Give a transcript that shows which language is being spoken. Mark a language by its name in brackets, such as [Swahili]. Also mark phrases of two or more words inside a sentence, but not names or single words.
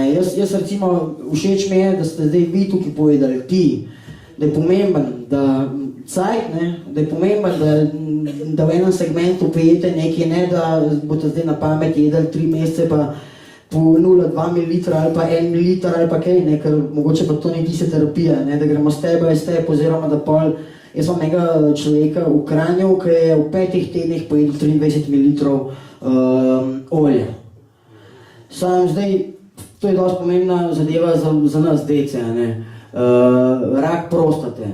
[Slovenian] Jaz recimo, všeč mi je, da ste zdaj vi tukaj povedali, ti, da je pomemben, da je pomemben, da v enem segmentu pijete nekaj, ne da boste zdaj na pamet jedli 3 mesece pa po 0,2 ml ali pa 1 ml ali pa kaj, ne, ker mogoče pa to ni tista terapija, ne, da gremo [English] step by step, [Slovenian] oziroma da pol, jaz imam nekega človeka v Kranju, ki je v 5 tednih pojedel 23 ml olja. Sam zdaj, to je dosti pomembna zadeva za nas dece, ne, rak prostate.